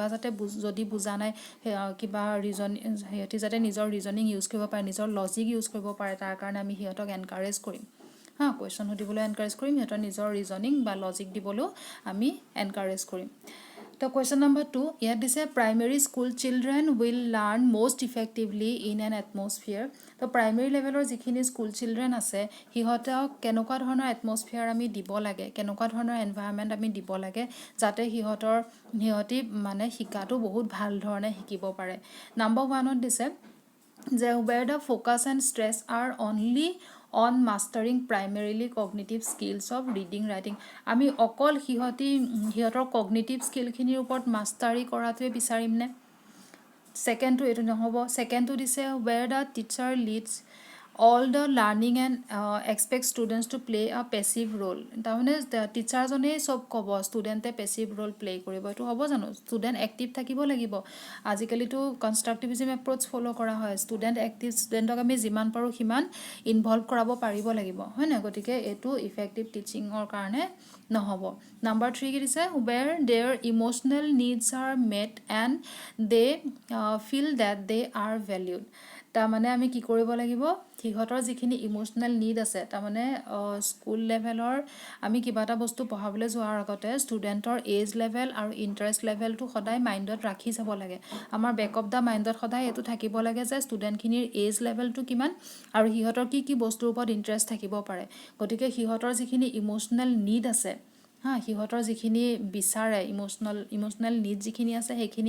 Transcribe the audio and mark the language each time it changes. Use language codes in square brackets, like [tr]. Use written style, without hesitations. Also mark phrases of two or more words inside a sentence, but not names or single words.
[as] যাতে যদি বুজা নাই কিবা ৰিজন হিহতি যাতে নিজৰ ৰিজনিং ইউজ কৰিব পাৰে নিজৰ লজিক ইউজ কৰিব পাৰে তাৰ কাৰণে আমি হিহতক এনকাৰেজ কৰিম হা কোৱেশ্চন সুধিবলৈ এনকাৰেজ কৰিম হিহতৰ নিজৰ ৰিজনিং বা লজিক দিবলৈও আমি এনকাৰেজ কৰিম তো [en] question number 2 [as] ইয়াত দিছে [en] primary school children will learn most effectively in an atmosphere [as] তো [en] primary level [as] ৰ যিখিনি [en] school children [as] আছে হিহতক কেনেকুৱা ধৰণৰ atmosphere আমি দিব লাগে কেনেকুৱা ধৰণৰ environment আমি দিব লাগে যাতে হিহতি মানে শিকাটো বহুত ভাল ধৰণে শিকিব পাৰে number 1 ত দিছে যে [en] where the focus and stress are only on mastering primarily cognitive skills of reading writing [as] আমি অকল হিহতৰ [en] cognitive skill [as] খিনিৰ ওপৰত মাষ্টাৰি কৰাটোৱে বিচাৰিম নে second to etu nohobo second to dise [en] where the teacher leads all the learning and expect students to play a passive role [as] tamane teacher jone sob kobo student e [en] passive role play [as] কৰিব এইটো হ'ব জানো [en] student active [as] থাকিব লাগিব আজিকালি তো [en] constructivism approach follow [as] কৰা হয় [en] student active student [as] ok আমি যিমান পাৰোঁ হিমান involve কৰাব পাৰিব লাগিব হয় না গতিকে এইটো [en] effective teaching [as] ৰ কাৰণে নহ'ব number 3 কি দিছে [en] where their emotional needs are met and they feel that they are valued [as] তা মানে আমি কি কৰিব লাগিব হিহতৰ যিখিনি [en] emotional need [as] আছে তা মানে [en] school level [as] আমি কিবা এটা বস্তু পঢ়াবলৈ যোৱাৰ আগতে ষ্টুডেন্টৰ [en] age level [as] আৰু [en] interest level [as] সদায় মাইন্ডত ৰাখি যাব লাগে আমাৰ [en] back of the mind [as] সদায় এটো থাকিব লাগে যে ষ্টুডেন্টখিনিৰ [en] age level [as] কিমান আৰু হিহতৰ কি বস্তুৰ ওপৰত ইন্টাৰেষ্ট থাকিব পাৰে গতিকে হিহতৰ যিখিনি [en] emotional need [as] আছে হা হিহতৰ যিখিনি বিচাৰে [en] emotional need [as] যিখিনি আছে হেখিনি